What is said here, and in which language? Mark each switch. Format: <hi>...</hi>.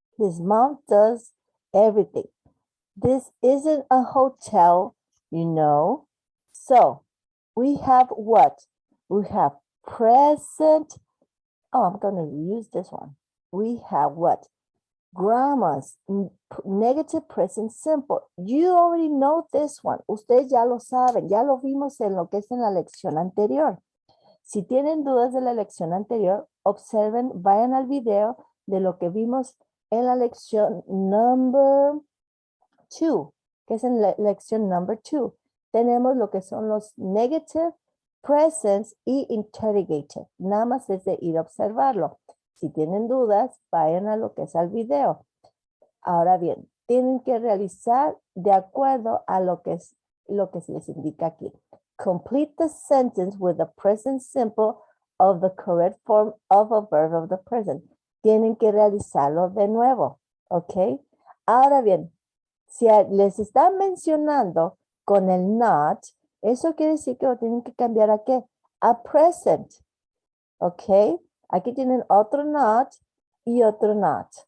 <en>His mom does everything. This isn't a hotel, you know. So we have what? We have present. Oh, I'm going to use this one. We have what? Grandmas, negative present simple. You already know this one.</en> <es>Ustedes ya lo saben, ya lo vimos en lo que es en la lección anterior. Si tienen dudas de la lección anterior, observen, vayan al video de lo que vimos en la lección number 2, que es en la lección number 2. Tenemos lo que son los negative, presents y interrogative. Nada más es de ir a observarlo. Si tienen dudas, vayan a lo que es al video. Ahora bien, tienen que realizar de acuerdo a lo que se les indica aquí.</es> <en>Complete the sentence with the present simple of the correct form of a verb of the present.</en> <es>Tienen que realizarlo de nuevo, ¿ok? Ahora bien, si les están mencionando con el not, eso quiere decir que lo tienen que cambiar a ¿qué? A present, ¿ok? Aquí tienen otro not y otro not.</es>